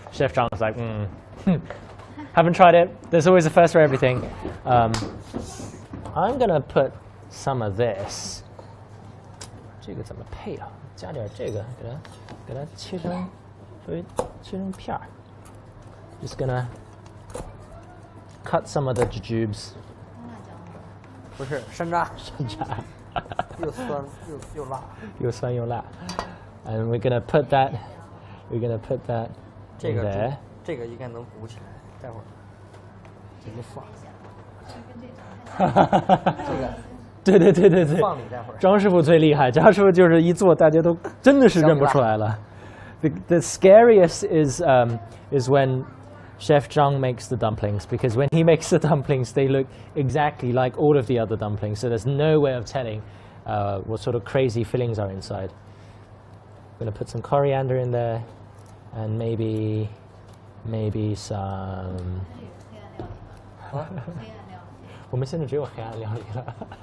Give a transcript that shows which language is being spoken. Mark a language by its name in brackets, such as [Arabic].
[English] Chef Zhang was like, haven't tried it. There's always a first for everything. I'm gonna put some of this. [Chinese] 这个怎么配啊？加点这个，给它切成片儿。 [English] Just gonna cut some of the jujubes. [Chinese] 不是山楂，山楂。又酸又辣。又酸又辣。 [English] And we're gonna put that. We're gonna put that [Chinese] 这 [English] in [Chinese] 个 [English] there. [Chinese] 这个应该能鼓起来，待会儿怎么放？这个。对，放里待会儿。张师傅最厉害，张师傅就是一做，大家都真的是认不出来了。 [English] The scariest is when Chef Zhang makes the dumplings, because when he makes the dumplings, they look exactly like all of the other dumplings. So there's no way of telling what sort of crazy fillings are inside. I'm going to put some coriander in there, and maybe some. [Chinese] 我们现在只有黑暗料理了。